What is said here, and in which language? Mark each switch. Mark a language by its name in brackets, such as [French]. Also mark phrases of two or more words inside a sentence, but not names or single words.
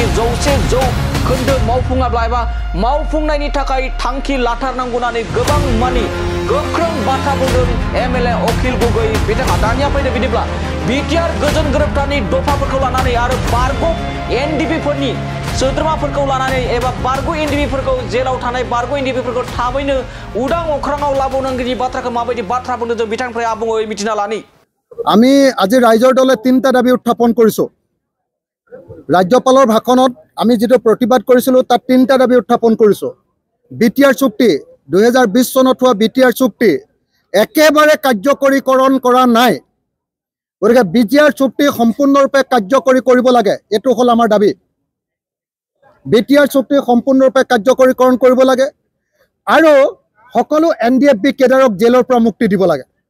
[Bodo] 100% मावफुङाब्ला एबा मावफुंनायनि थाखाय थांखि लाथारनांगौ होननानै गोबां मानि गोख्रों बाथ्रा बुंदों एमएलए अखिल गगৈ बिथाङा दानिया फैदों बिदिब्ला बिटिआर गोजोन गोरोबथानि दफाफोरखौ लानानै आरो बारगु एनडिबिफोरनि सोद्रोमाफोरखौ लानानै एबा बारगु एनडिबिफोरखौ जेलाव थानाय बारगु एनडिबिफोरखौ थाबैनो उदां अख्राङाव लाबोनांगौनि बाथ्राखौ माबायदि बाथ्रा बुंदों जों बिथांनिफ्राय आबुङै मिथिना लानि [Assamese] আমি আজি ৰাইজৰ দলে তিনিটা দাবী উত্থাপন কৰিছো ৰাজ্যপালৰ ভাষণত আমি যেটো প্ৰতিবাদ কৰিছিলো তাত তিনিটা দাবী উত্থাপন কৰিছো বিটিআৰ চুক্তি 2020 চনত হোৱা বিটিআৰ চুক্তি একেবাৰে কাৰ্যকৰীকৰণ কৰা নাই গতিকে বিটিআৰ চুক্তি সম্পূৰ্ণৰূপে কাৰ্যকৰী কৰিব লাগে এটো হল আমাৰ দাবী বিটিআৰ চুক্তি সম্পূৰ্ণৰূপে কাৰ্যকৰীকৰণ কৰিব লাগে আৰু সকলো এনডিএফবি কেডাৰক জেলৰ পৰা মুক্তি দিব লাগে